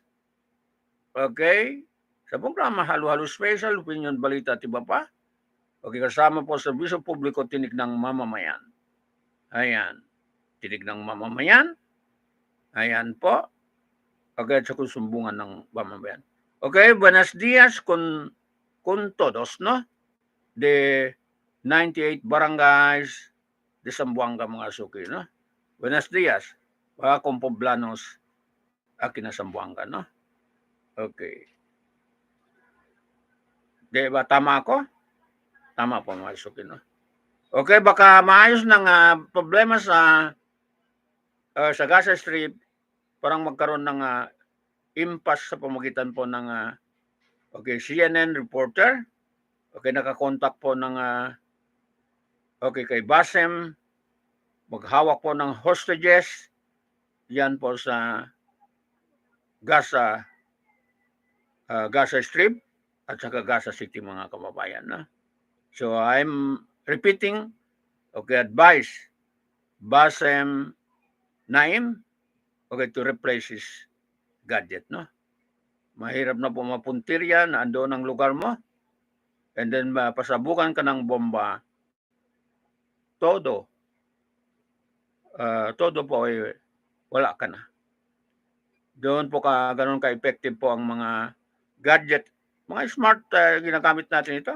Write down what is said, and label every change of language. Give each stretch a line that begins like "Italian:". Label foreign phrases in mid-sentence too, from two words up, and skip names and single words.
Filipino: Okay, sa programa Halo-Halo Special, Opinion, Balita at iba pa. Okay, kasama po sa Biso Publiko, Tinig ng Mamamayan. Ayan, Tinig ng Mamamayan. Ayan po. Okay, at sa sumbungan ng mamamayan.
Chavacano: Okay, buenos dias con todos, no? De 98 barangays de Zamboanga
Filipino: mga suki,
Chavacano: no? Buenos dias, mga kompoblanos aquí na Zamboanga, no?
Filipino: Okay. Di ba tama ako? Tama po mga suki, no? Okay, baka maayos ng problema sa Gaza Strip, parang magkaroon ng impasse sa pamagitan po ng okay, CNN reporter. Okay, nakakontak po ng okay, kay Basem, maghawak po ng hostages yan po sa Gaza Strip at saka Gaza City mga kababayan, na.
English: So I'm repeating, okay, advice Basem Naim, okay, to replace his gadget, no?
Filipino: Mahirap na po mapuntir yan, andoon ang lugar mo,
English: and then
Filipino: pasabukan ka ng bomba, todo po ay wala ka na. Doon po ganun ka-effective po ang mga gadget, mga smart ginagamit natin ito.